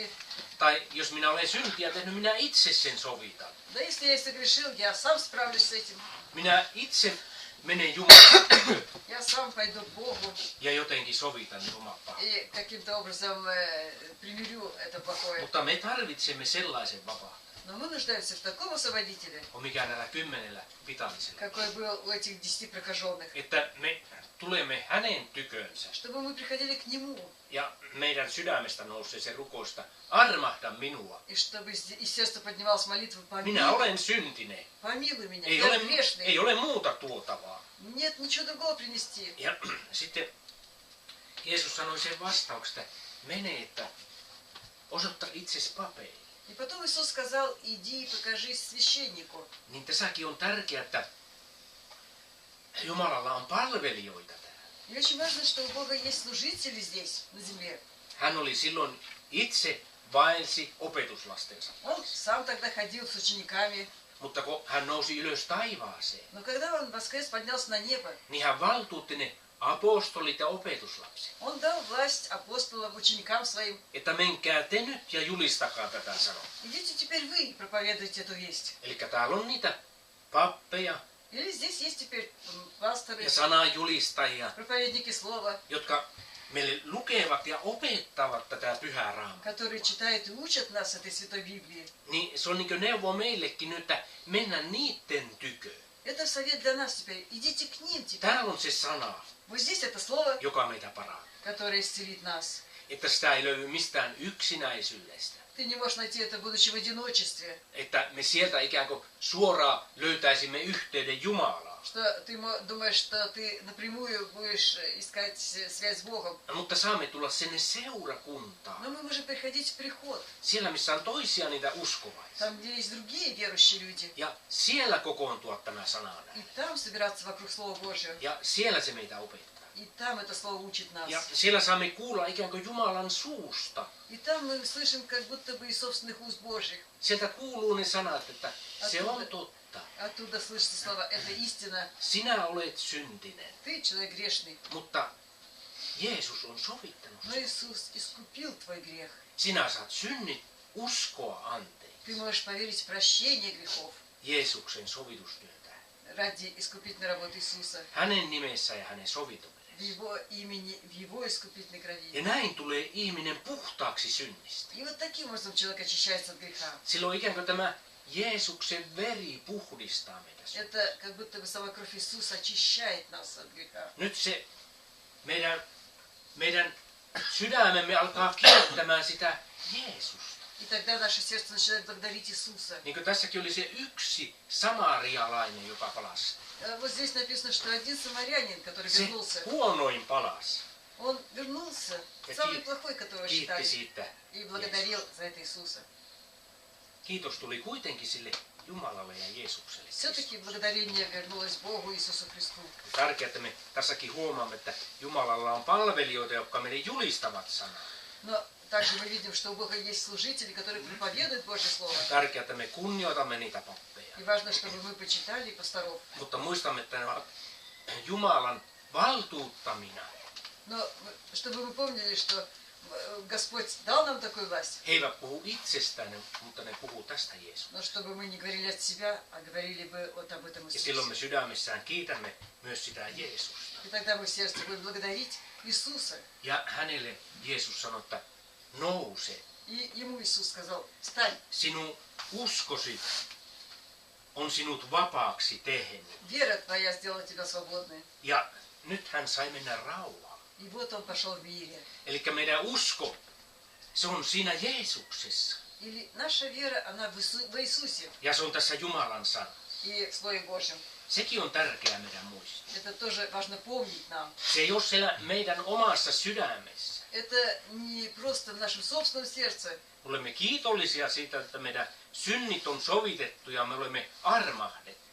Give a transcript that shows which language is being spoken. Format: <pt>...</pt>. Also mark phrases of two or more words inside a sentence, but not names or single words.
<fi>Tai jos minä olen syntiä tehnyt, minä itse sen sovitan.</fi> <ru>Да если я и согрешил, я сам справлюсь с этим.</ru> <fi>Minä itse menen Jumalan tykö</fi> <ru>Я сам пойду к Богу</ru> <fi>ja jotenkin sovitan ne omat pahat.</fi> <ru>и каким-то образом примирю это плохое.</ru> <fi>Mutta me tarvitsemme sellaisen vapahtajan,</fi> <ru>Но мы нуждаемся в таком освободителе,</ru> <fi>on mikä näillä 10 pitallisilla.</fi> <ru>какой был у этих 10 прокаженных.</ru> <fi>Että me tulemme hänen tykönsä</fi> <ru>Чтобы мы приходили к Нему,</ru> <fi>ja meidän sydämestä nousee se rukousta, armahda minua.</fi> <ru>и чтобы из сердца поднималась молитва,</ru> <fi>Minä olen syntinen.</fi> <ru>помилуй меня,</ru> <fi>Ei</fi> <ru>я</ru> <fi>ole,</fi> <ru>грешный.</ru> <fi>ei ole muuta tuotavaa.</fi> <ru>Нет ничего другого принести.</ru> <fi>Ja sitten Jeesus sanoi sen vastauksesta, mene, että osoita itsesi papeille.</fi> <ru>И потом Иисус сказал, иди и покажись священнику.</ru> <fi>Niin tässäkin on tärkeää, että Jumalalla on palvelijoita täällä.</fi> <ru>И очень важно, что у Бога есть служители здесь, на земле.</ru> <fi>Hän oli silloin itse vaelsi opetuslastensa.</fi> <ru>Он сам тогда ходил с учениками.</ru> <fi>Mutta kun hän nousi ylös taivaaseen,</fi> <ru>Но когда он воскрес, поднялся на небо,</ru> <fi>niin hän valtuutti ne apostolit ja opetuslapset.</fi> <ru>он дал власть апостолам, ученикам своим.</ru> <fi>Että menkää te nyt ja julistakaa tätä sanoa.</fi> <ru>Идите теперь вы, проповедуйте эту весть.</ru> <fi>Eli täällä on niitä pappeja</fi> <ru>Или здесь есть теперь пасторы,</ru> <fi>ja sanajulistajia,</fi> <ru>проповедники слова,</ru> <fi>jotka meille lukevat ja opettavat tätä pyhää raamattua.</fi> <ru>которые читают и учат нас этой Святой Библии.</ru> <fi>Niin se on niin kuin neuvo meillekin nyt, että mennä niiden tykö.</fi> <ru>Это совет для нас теперь. Идите к ним теперь.</ru> <fi>Täällä on se sana,</fi> <ru>Вот здесь это слово,</ru> <fi>joka meitä parantaa.</fi> <ru>которое исцелит нас.</ru> <fi>Että sitä ei löydy mistään yksinäisyydestä.</fi> <ru>Ты не можешь найти это, будучи в одиночестве.</ru> <fi>Että me sieltä ikään kuin suoraan löytäisimme yhteyden Jumalaan.</fi> <ru>Что ты думаешь, что ты напрямую будешь искать связь с Богом.</ru> <fi>Mutta saamme tulla sinne seurakuntaan.</fi> <ru>Но мы можем приходить в приход.</ru> <fi>Siellä, missä on toisia niitä uskovaisia.</fi> <ru>Там, где есть другие верующие люди.</ru> <fi>Ja siellä kokoontua tämä sana näin.</fi> <ru>И там собираться вокруг Слова Божьего.</ru> <fi>Ja siellä se meitä opettaa.</fi> <ru>И там это Слово учит нас.</ru> <fi>Ja siellä saamme kuulla ikään kuin Jumalan suusta.</fi> <ru>И там мы слышим как будто бы из собственных уст Божьих.</ru> <fi>Sieltä kuuluu ne sanat, että se on totta.</fi> <ru>Оттуда слышится слово, это истина.</ru> <fi>Sinä olet syntinen,</fi> <ru>Ты человек грешный.</ru> <fi>mutta Jeesus on sovittanut</fi> <ru>Но</ru> <fi>sinut.</fi> <ru>Иисус искупил твой грех.</ru> <fi>Sinä saat synnit uskoa anteeksi.</fi> <ru>Ты можешь поверить в прощение грехов</ru> <fi>Jeesuksen sovitustyötä.</fi> <ru>ради искупительной работы Иисуса.</ru> <fi>Hänen nimessä ja hänen sovitumisessa.</fi> <ru>В Его имени, в Его искупительной крови.</ru> <fi>Ja näin tulee ihminen puhtaaksi synnistä.</fi> <ru>И вот таким образом человек очищается от греха.</ru> <fi>Silloin ikään kuin tämä Jeesuksen veri puhdistaa meitä.</fi> <ru>Это как будто бы сама кровь Иисуса очищает нас от греха.</ru> <fi>Nyt se meidän sydämemme alkaa kiittämään sitä Jeesusta.</fi> <ru>И тогда наше сердце начинает благодарить Иисуса.</ru> <fi>Niin kuin tässäkin oli se yksi samarialainen, joka palasi.</fi> <ru>Вот здесь написано, что один самарянин, который</ru> <fi>Se</fi> <ru>вернулся,</ru> <fi>huonoin palasi.</fi> <ru>он вернулся,</ru> <fi>Ja</fi> <ru>самый плохой, которого</ru> <fi>kiitti</fi> <ru>считали,</ru> <fi>siitä.</fi> <ru>и благодарил за это Иисуса.</ru> <fi>Kiitos tuli kuitenkin sille Jumalalle ja Jeesukselle.</fi> <ru>Все-таки благодарение вернулось Богу Иисусу Христу.</ru> <fi>Tärkeää, että me tässäkin huomaamme, että Jumalalla on palvelijoita, jotka meille julistavat sanaa.</fi> <ru>Но также мы видим, что у Бога есть служители, которые проповедуют Божье Слово.</ru> <fi>Tärkeää, että me kunnioitamme niitä pappeja.</fi> <ru>И важно, чтобы мы почитали пасторов.</ru> <fi>Mutta muistamme, että ne ovat Jumalan valtuuttamina.</fi> <ru>Но чтобы мы помнили, что Господь дал нам такую власть,</ru> <fi>He eivät puhu itsestään, mutta ne puhuu tästä Jeesuksesta.</fi> <ru>но чтобы мы не говорили от себя, а говорили бы вот об этом</ru> <fi>Ja silloin me</fi> <ru>Иисусе.</ru> <fi>sydämessään kiitämme myös sitä Jeesusta.</fi> <ru>И тогда мы в сердце будем благодарить Иисуса.</ru> <fi>Ja hänelle Jeesus sanoi, että nouse.</fi> <ru>И ему Иисус сказал, встань,</ru> <fi>Sinun uskosi on sinut vapaaksi tehnyt.</fi> <ru>вера твоя сделала тебя свободной.</ru> <fi>Ja nyt hän sai mennä rauhaan.</fi> <ru>И вот он пошел в мире.</ru> <fi>Eli meidän usko, se on siinä Jeesuksessa.</fi> <ru>Или наша вера, она в Иисусе</ru> <fi>Ja se on tässä Jumalan sana.</fi> <ru>и в Слове Божьем.</ru> <fi>Sekin on tärkeää meidän muistaa.</fi> <ru>Это тоже важно помнить нам.</ru> <fi>Se ei ole siellä meidän omassa sydämessä.</fi> <ru>Это не просто в нашем собственном сердце.</ru> <fi>Olemme kiitollisia siitä, että meidän synnit on sovitettu ja me olemme armahdettu.</fi>